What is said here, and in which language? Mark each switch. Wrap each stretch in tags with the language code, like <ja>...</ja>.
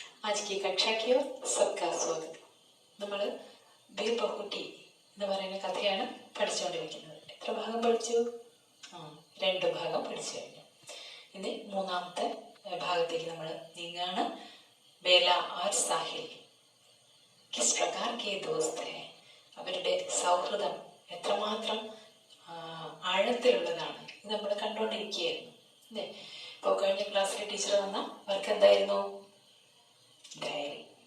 <hi>आज की कक्षा की ओर सबका स्वागत.</hi> <ml>നമ്മൾ ബീർബഹുട്ടി എന്ന് പറയുന്ന കഥയാണ് പഠിച്ചുകൊണ്ടിരിക്കുന്നത്. എത്ര ഭാഗം പഠിച്ചു? 2 ഭാഗം പഠിച്ചു കഴിഞ്ഞു. ഇനി 3ാമത്തെ ഭാഗത്തേക്ക് നമ്മൾ നീങ്ങാണ്.</ml> <hi>ബേല और സാഹിൽ किस प्रकार के दोस्त हैं?</hi> <ml>അവരുടെ സൗഹൃദം എത്രമാത്രം ആഴത്തിലുള്ളതാണ് ഇത് നമ്മൾ കണ്ടുകൊണ്ടിരിക്കുകയായിരുന്നു അല്ലേ. ഇപ്പോൾ കഴിഞ്ഞ ക്ലാസ്സിലെ ടീച്ചർ തന്ന വർക്ക് എന്തായിരുന്നു? ഡയറി.</ml>